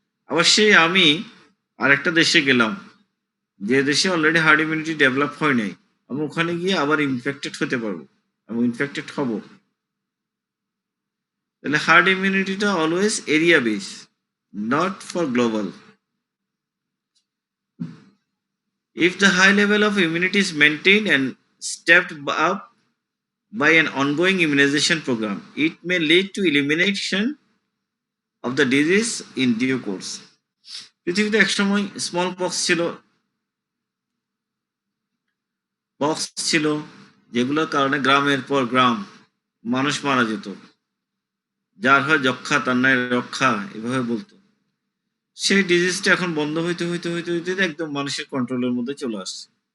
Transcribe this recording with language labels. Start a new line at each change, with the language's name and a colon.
Bangla: আবার সেই আমি আরেকটা দেশে গেলাম, যে দেশে অলরেডি হার্ড ইমিউনিটি ডেভেলপ হয় নাই, আমি ওখানে গিয়ে আবার ইনফেক্টেড হতে পারবো এবং ইনফেক্টেড হব। তাহলে hard ইমিউনিটিটা
English: Always area base, not for global. If the high level of immunity is maintained and stepped up by an ongoing immunization program, it may lead to elimination of the disease in due course.
Bangla: পৃথিবীতে একসময় small pox ছিল, যেগুলোর কারণে গ্রামের পর গ্রাম মানুষ মারা যেত। যার হয় যক্ষা তার নয় রক্ষা, এভাবে বলতো। সেই ডিজিজটা এখন বন্ধ হইতে একদম মানুষের কন্ট্রোলের মধ্যে চলে আসছে।